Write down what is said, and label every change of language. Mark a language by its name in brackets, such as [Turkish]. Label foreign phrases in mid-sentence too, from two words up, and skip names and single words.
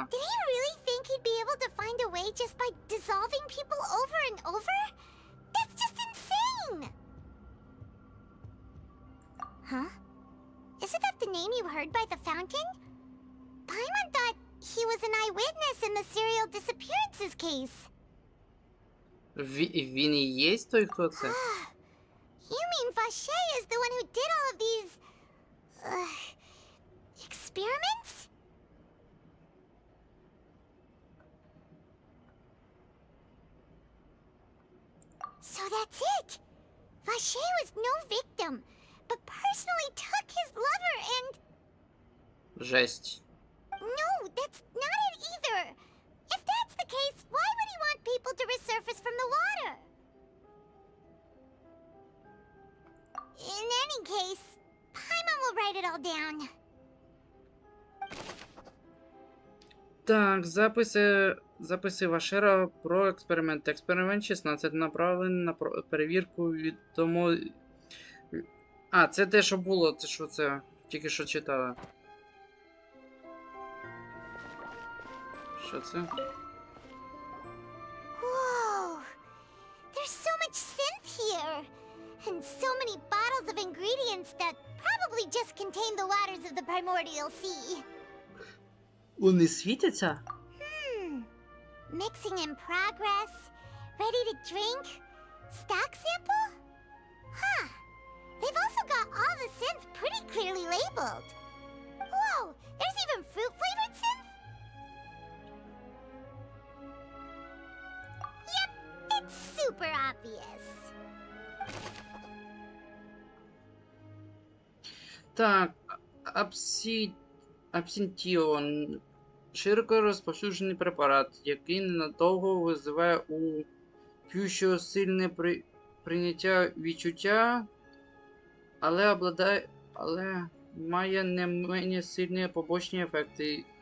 [English] Did he really think he'd be able to find a way just by dissolving people over and over? That's just insane! Huh? Isn't that the name you heard by the fountain? Paimon thought he was an eyewitness in the serial disappearances case. [Ukrainian] Він і є той, хто це? [English] You mean Vache is the one who did all of these... experiments? So that's it! Vache was no victim, but personally took his lover and... [Ukrainian] Жесть. [English] No, that's not it either! If that's the case, why would he want people to resurface from the water? In any case, Paimon will write it all down. [Ukrainian] Так, записи Вашера про експеримент. Експеримент 16 направлений на перевірку відомо... А, це те, що було, це що це тільки що читала. Що це? [English] Whoa! There's so much synth here! And so many bottles of ingredients that probably just contain the waters of the primordial sea. [Ukrainian] Вони світяться? [English] Mixing in progress, ready to drink, stock sample? Huh. They've also got all the synth pretty clearly labeled. Whoa, there's even fruit-flavored synth? Yep, it's super obvious. [Ukrainian] Так, абсентіон. Широко розповсюджений препарат, який ненадовго визиває у п'ющого сильне прийняття відчуття, але має не менш сильні побочні ефекти.